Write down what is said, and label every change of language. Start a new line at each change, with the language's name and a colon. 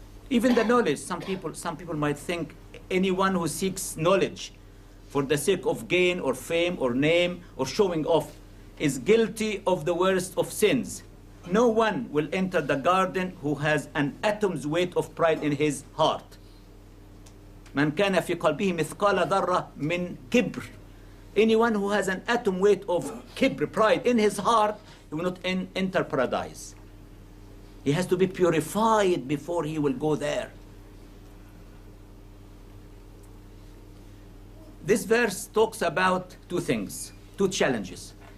English: Even the knowledge, some people might think anyone who seeks knowledge for the sake of gain or fame or name or showing off is guilty of the worst of sins. No one will enter the garden who has an atom's weight of pride in his heart.
Arabic: من كان في قلبه مثقال ذرة من كبر.
English: Anyone who has an atom weight of kibr, pride, in his heart, he will not enter paradise. He has to be purified before he will go there. This verse talks about two things, two challenges.